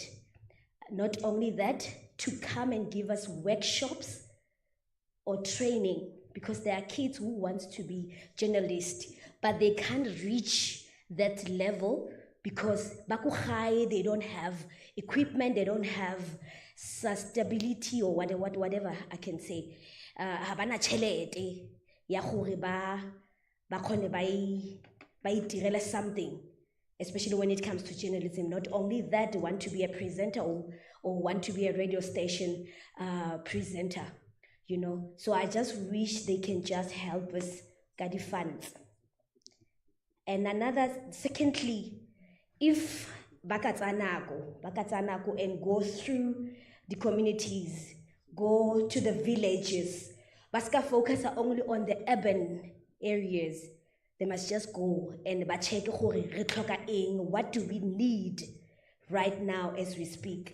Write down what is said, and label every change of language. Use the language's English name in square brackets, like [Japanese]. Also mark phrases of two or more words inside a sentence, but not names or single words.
[English] Not only that, to come and give us workshops or training, because there are kids who want to be journalists, but they can't reach that level because they don't have equipment, they don't have sustainability or whatever I can say. [Southern Sotho] Habana chelete ya gore ba khone ba itirela something, [English] especially when it comes to journalism. Not only that, they want to be a presenter or want to be a radio station presenter, you know. So I just wish they can just help us get the funds. And secondly, if bakatsanako and go through the communities, go to the villages, baska focus only on the urban areas, they must just go and check what do we need right now as we speak.